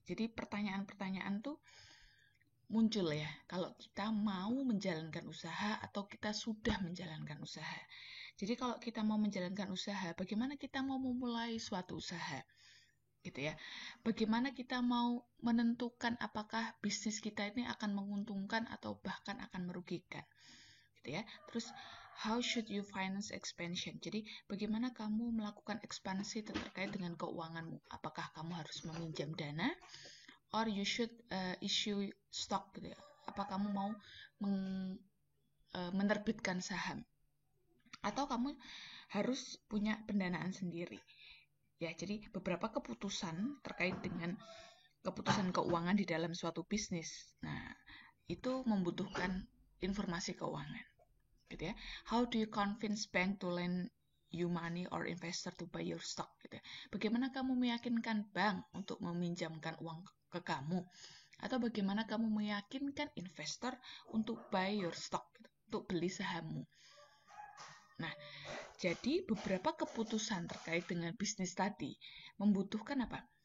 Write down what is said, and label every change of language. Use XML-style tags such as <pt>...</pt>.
<id>Jadi pertanyaan-pertanyaan tuh muncul ya kalau kita mau menjalankan usaha atau kita sudah menjalankan usaha. Jadi kalau kita mau menjalankan usaha, bagaimana kita mau memulai suatu usaha gitu ya. Bagaimana kita mau menentukan apakah bisnis kita ini akan menguntungkan atau bahkan akan merugikan gitu ya. Terus</id> <en>how should you finance expansion?</en> <id>Jadi bagaimana kamu melakukan ekspansi terkait dengan keuanganmu? Apakah kamu harus meminjam dana</id> <en>or you should issue stock</en> <id>gitu ya. Apa kamu mau menerbitkan saham atau kamu harus punya pendanaan sendiri. Ya, jadi beberapa keputusan terkait dengan keputusan keuangan di dalam suatu bisnis. Nah, itu membutuhkan informasi keuangan. Gitu ya.</id> <en>How do you convince bank to lend you money or investor to buy your stock</en> <id>gitu ya. Bagaimana kamu meyakinkan bank untuk meminjamkan uang ke kamu atau bagaimana kamu meyakinkan investor untuk</id> <en>buy your stock</en> <id>gitu, untuk beli sahammu. Nah, jadi beberapa keputusan terkait dengan bisnis tadi membutuhkan apa?</id>